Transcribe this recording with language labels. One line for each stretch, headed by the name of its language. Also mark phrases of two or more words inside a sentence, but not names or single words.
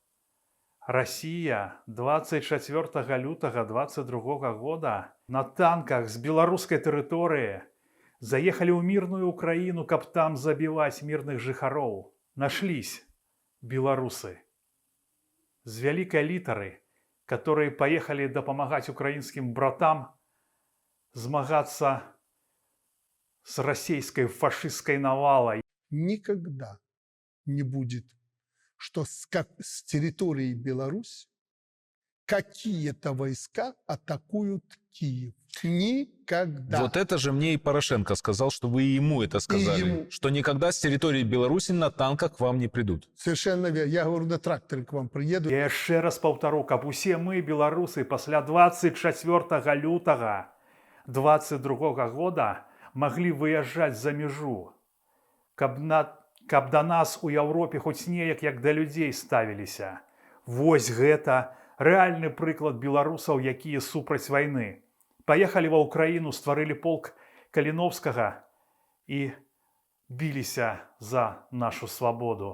Belarusian: Расія 24 лютага 22 года на танках з беларускай тэрыторыі заехалі ў мірную Украіну, каб там забіваць мірных жыхароў. Нашлись беларусы з вялікай літары,
Russian: которые поехали
Belarusian: дапамагаць украінскім братам змагацца
Russian: с российской фашистской
Belarusian: навалой.
Russian: Никогда не будет, что с территории Беларуси какие-то войска атакуют Киев. Никогда. Вот это же мне и Порошенко сказал, что вы ему это сказали. Что никогда с территории Беларуси на танках к вам не придут. Совершенно верно. Я говорю, на тракторе к вам приеду. Я еще раз повторю,
Belarusian: каб усе мы, беларусы, после 24 лютага 22 года могли выезжать за межу. Каб до нас у Европе хоть неяк як до людей ставіліся. Вось гэта рэальны прыклад беларусаў, якія супраць вайны. Паехалі ва Украіну, стварылі полк Каліновскага і біліся за нашу свабоду.